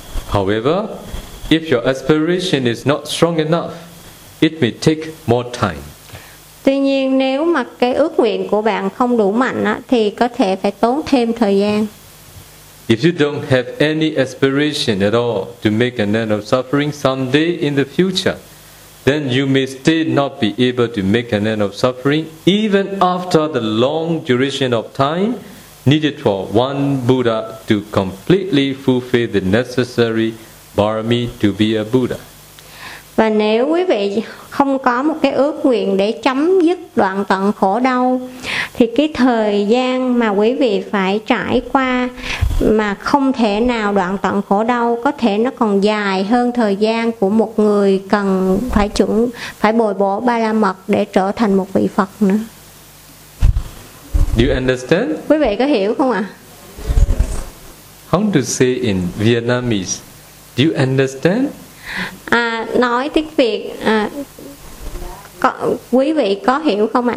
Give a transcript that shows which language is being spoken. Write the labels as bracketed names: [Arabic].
[English] However, if your aspiration is not strong enough, it may take more time. [Vietnamese] Tuy nhiên, nếu mà cái ước nguyện của bạn không đủ mạnh á, thì có thể phải tốn thêm thời gian. [English] If you don't have any aspiration at all to make an end of suffering someday in the future, then you may still not be able to make an end of suffering even after the long duration of time needed for one Buddha to completely fulfill the necessary barami to be a Buddha. [Vietnamese] Và nếu quý vị không có một cái ước nguyện để chấm dứt đoạn tận khổ đau, thì cái thời gian mà quý vị phải trải qua mà không thể nào đoạn tận khổ đau có thể nó còn dài hơn thời gian của một người cần phải chuẩn phải bồi bổ ba la mật để trở thành một vị Phật nữa. [English] Do you understand? [Vietnamese] Quý vị có hiểu không ạ? [English] How to say in Vietnamese? Do you understand? [Vietnamese] À, nói tiếng Việt, à, có, quý vị có hiểu không ạ?